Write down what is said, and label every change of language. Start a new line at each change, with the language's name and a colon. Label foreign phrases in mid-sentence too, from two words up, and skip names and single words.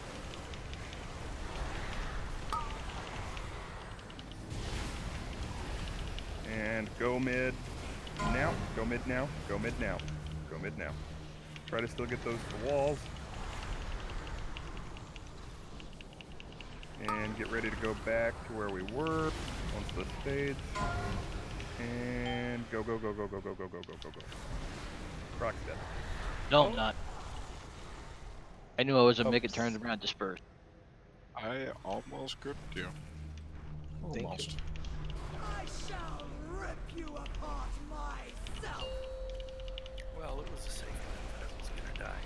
English: And go mid now. Go mid now. Go mid now. Go mid now. Try to still get those to the walls. And get ready to go back to where we were once this fades. And go, go, go, go, go, go, go, go, go, go, go. Croc's dead. No, I'm not. I knew I was a make it turn around disperse. I almost gripped you. Almost. I shall rip you apart myself! Well, it was a safe bet. I was gonna die.